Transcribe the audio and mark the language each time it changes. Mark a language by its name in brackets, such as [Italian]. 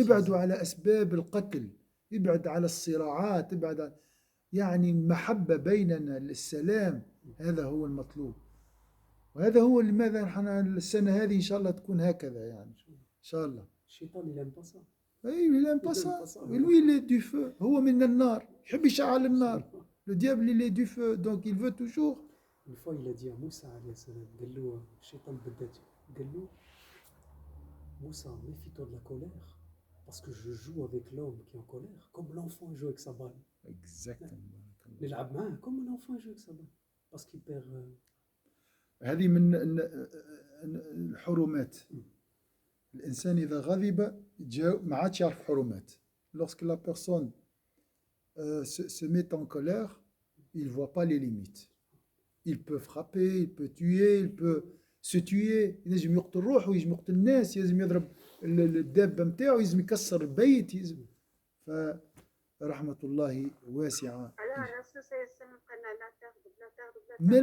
[Arabic] نبعدوا على أسباب القتل، ابعد على الصراعات، ابعد عن يعني المحبة بيننا، السلام، هذا هو المطلوب. وهذا هو لماذا نحن السنة هذه إن شاء الله تكون هكذا يعني إن شاء الله. [French] الشيطان il aime pas ça. Oui, il n'aime pas ça. Lui, il est du feu. [Arabic] هو من النار. يحب يشعل النار. [French] Le diable, il est du feu. Donc, il veut toujours. Une fois, il a dit à Moussa alayhi salam, [Arabic] قال له الشيطان بدات قال له [French] Moussa, méfie-toi de la colère parce que je joue avec l'homme qui est en colère comme l'enfant joue avec sa balle. Exactement. [Arabic] نلعب معاه [French] comme l'enfant joue avec sa balle parce qu'il perd. [Arabic] هذه من الحرمات. الإنسان إذا غضب ما عادش يعرف حرمات. [French] Lorsque la personne se met en colère, il ne voit pas les limites. Il peut frapper, il peut tuer, il peut se tuer. [Arabic] ينجم يقتل روحه، ينجم يقتل الناس، يلزم يضرب الدابة متاعه، يلزم يكسر البيت، يلزم. فرحمة الله واسعة. على الرسول صلى الله عليه وسلم قال لا تغضب لا تغضب لا